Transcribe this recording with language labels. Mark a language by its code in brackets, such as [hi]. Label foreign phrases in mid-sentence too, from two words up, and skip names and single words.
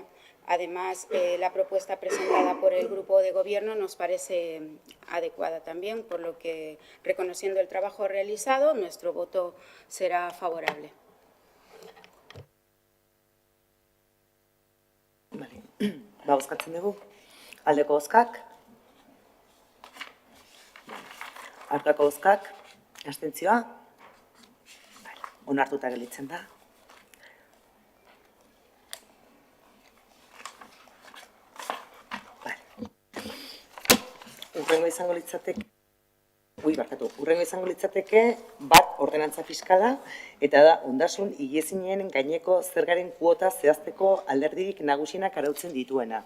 [es] Además, la propuesta presentada por el grupo de gobierno nos parece adecuada también, por lo que, reconociendo el trabajo realizado, nuestro voto será favorable. Vale. [eu] Bozkatzen dugu. Aldeko bozkak? Aurkako bozkak? Abstentzioa? Onartuta gelditzen da. Urrengo izango litzateke bat ordenantza fiskala eta da ondasun higiezinen gaineko zergaren kuota zehazteko alderdirik nagusienak arautzen dituena.